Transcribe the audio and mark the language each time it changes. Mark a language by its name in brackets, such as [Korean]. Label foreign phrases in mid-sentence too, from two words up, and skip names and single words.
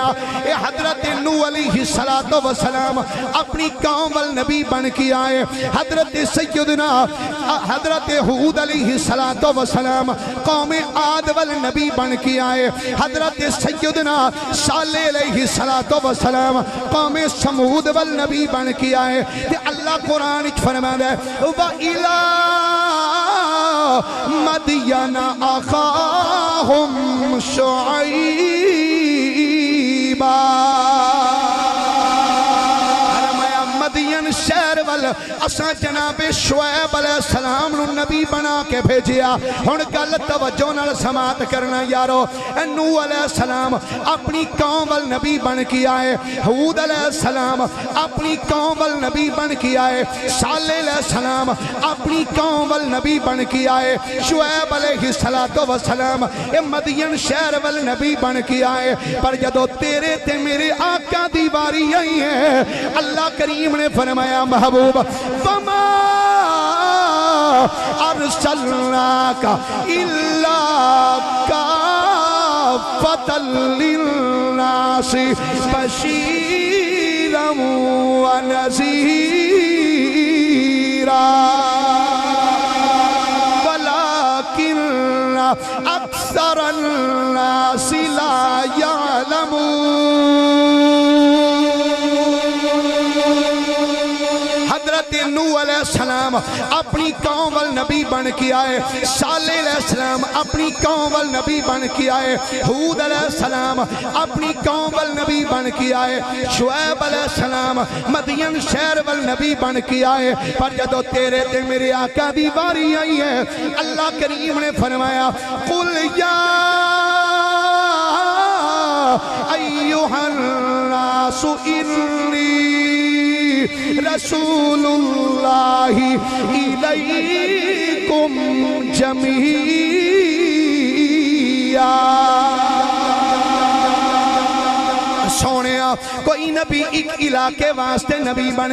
[Punjabi] اے حضرت نوح [Arabic] علیہ السلام [Punjabi] اپنی قوم والنبی بن کے آئے حضرت سیدنا حضرت ہود [Arabic] علیہ السلام [Punjabi] قوم عاد والنبی بن کے آئے حضرت سیدنا صالح [Arabic] علیہ السلام [Punjabi] قوم سمود والنبی بن کے آئے تے اللہ قرآن فرمایا [Arabic] وَإِلَىٰ مدین اخاہم [Punjabi] شعیبا فرمایا مدین شہر وال اساں جناب شعیب [Arabic] علیہ السلام [Punjabi] نو نبی بنا کے بھیجیا ہن گل توجہ نال سماعت کرنا یارو نوح [Arabic] علیہ السلام [Punjabi] اپنی قوم ول نبی بن کے آئے ہود [Arabic] علیہ السلام [Punjabi] اپنی قوم ول نبی بن کے آئے صالح [Arabic] علیہ السلام [Punjabi] اپنی قوم ول نبی بن کے آئے شعیب [Arabic] علیہ السلام [Punjabi] مدین شہر ول نبی بن کے آئے پر جدو تیرے تے میرے آقا دی باری آئی ہے اللہ کریم نے فرمایا محبوب وما ارسلناک الا کافۃ للناس [Arabic] بشیرا ونذیرا ولکن اکثر الناس لا یعلمون [Punjabi] حضرت نوح علیہ السلام اپنی قوم ول نبی بن کے آئے صالح [Arabic] علیہ السلام [Punjabi] اپنی قوم ول نبی بن کے آئے ہود [Arabic] علیہ السلام [Punjabi] اپنی قوم ول نبی بن کے آئے شعیب [Arabic] علیہ السلام [Punjabi] مدین شہر ول نبی بن کے آئے پر جدو تیرے تے میرے آقا دی باری آئی ہے اللہ کریم نے فرمایا [Arabic] قل یا ایھا الناس انی رسول اللہ الیکم جمیعا [Punjabi] سونیا کوئی نبی ایک علاقے واسطے نبی بن